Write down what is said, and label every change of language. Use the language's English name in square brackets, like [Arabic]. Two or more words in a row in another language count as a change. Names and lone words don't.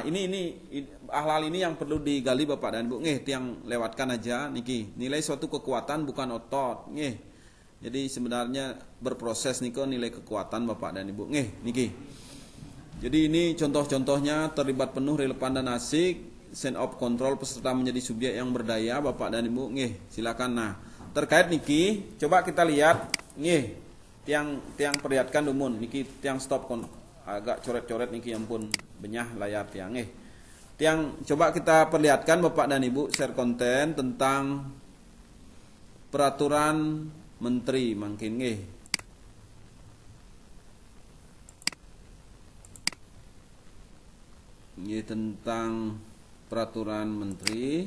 [Indonesian] Ini hal-hal ini yang perlu digali Bapak dan Ibu. Yang lewatkan aja niki. Nilai suatu kekuatan bukan otot. Jadi sebenarnya berproses niko nilai kekuatan Bapak dan Ibu. Niki. Jadi ini contoh-contohnya terlibat penuh, relevan dan asik, [English] sense of control, [Indonesian] peserta menjadi subjek yang berdaya Bapak dan Ibu. Silakan. Nah, terkait niki coba kita lihat [Balinese] tiang perlihatkan dumun niki [Indonesian] tiang stop agak coret-coret niki [Balinese] ampun benyah layar tiang. [Indonesian] Tiang coba kita perlihatkan Bapak dan Ibu share konten tentang peraturan menteri mungkin tentang peraturan menteri.